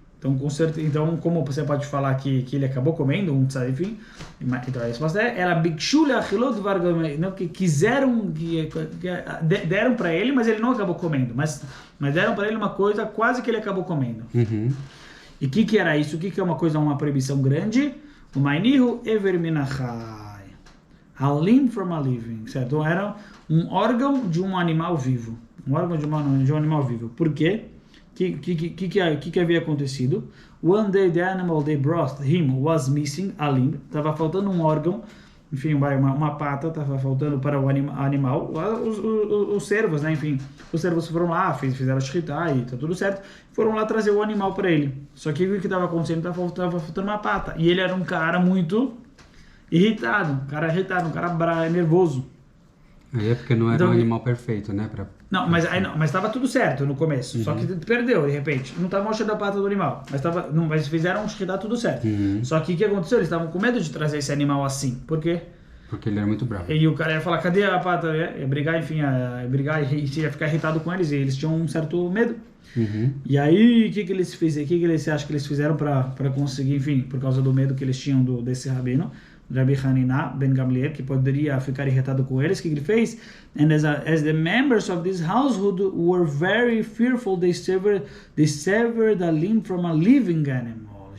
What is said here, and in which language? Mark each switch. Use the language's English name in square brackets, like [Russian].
[Portuguese] Então, então, como você pode falar que ele acabou comendo um tzadik, enfim, então a resposta era bikshula achilot vargamei, que quiseram, deram para ele, mas ele não acabou comendo, mas deram para ele uma coisa quase que ele acabou comendo. E o que era isso? O que é uma proibição grande? O mainihu everminachai. [English] A limb from a living, [Portuguese] certo? Então, era um órgão de um animal vivo. Um órgão de um animal vivo. Por quê? O que havia acontecido? [English] One day the animal they brought him was missing a limb. [Portuguese] Estava faltando um órgão, enfim, uma pata, estava faltando para o animal. Os servos, né? Enfim, os servos foram lá, fizeram shritá e tá tudo certo. Foram lá trazer o animal para ele. Só que o que estava acontecendo? Estava faltando uma pata. E ele era um cara muito irritado, um cara nervoso. Aí é porque não era um animal perfeito, né? Não, mas estava tudo certo no começo, só que perdeu de repente. Não estava mostrando a pata do animal, mas fizeram tudo certo. Só que o que aconteceu? Eles estavam com medo de trazer esse animal assim. Por quê? Porque ele era muito bravo. E o cara ia falar, cadê a pata? Ia brigar, enfim, e ia ficar irritado com eles, e eles tinham um certo medo. E aí, o que eles fizeram? O que eles acham que eles fizeram para conseguir, enfim, por causa do medo que eles tinham desse rabino? Rabbi Hanina ben Gamliel, que poderia ficar irritado com eles, o que ele fez? [English] And as the members of this household were very fearful, they severed a limb from a living animal.